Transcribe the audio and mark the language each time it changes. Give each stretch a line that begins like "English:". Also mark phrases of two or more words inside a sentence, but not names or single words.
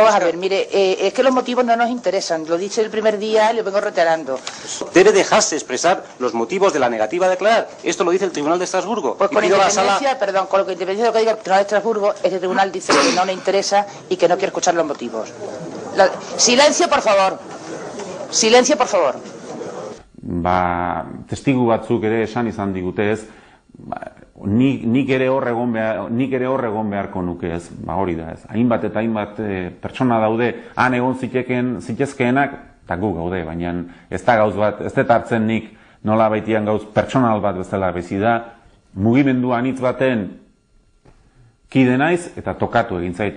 Spanish: Vamos a ver, mire, es que los motivos no nos interesan. Lo dije el primer día y lo vengo reiterando. Debe dejarse expresar los motivos de la negativa a declarar. Esto lo dice el Tribunal de Estrasburgo. Pues con independencia, perdón, con lo que independencia de lo que diga el Tribunal de Estrasburgo, este tribunal dice que no le interesa y que no quiere escuchar los motivos. Silencio, por favor. Silencio, por favor.
Basque: Testigu batzuk ere esan izan digute ez, nik ere hor egon beharko nuke ez, hori da ez. Hainbat eta hainbat pertsona daude, han egon zitezkeenak, eta gu gaude, baina ez da gauz bat, ez dut hartzen nik nola baitian gauz pertsonal bat bezala bizi da, mugimendu anitz baten kide naiz eta tokatu egin zait.